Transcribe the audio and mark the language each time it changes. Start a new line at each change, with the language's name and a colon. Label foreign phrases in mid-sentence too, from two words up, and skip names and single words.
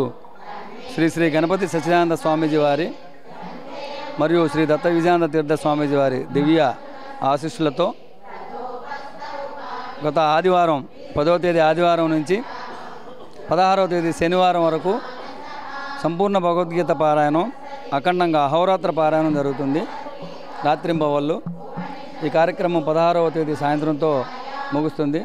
Telugu: శ్రీ శ్రీ గణపతి సచ్చిదానంద స్వామీజీ వారి మరియు శ్రీ దత్త విజయానంద తీర్థ స్వామీజీ వారి దివ్య ఆశీస్సులతో గత ఆదివారం 10వ తేదీ ఆదివారం నుంచి 16వ తేదీ శనివారం వరకు సంపూర్ణ భగవద్గీత పారాయణం అఖండంగా అహోరాత్ర పారాయణం జరుగుతుంది. రాత్రింబవళ్ళు ఈ కార్యక్రమం 16వ తేదీ సాయంత్రంతో ముగుస్తుంది.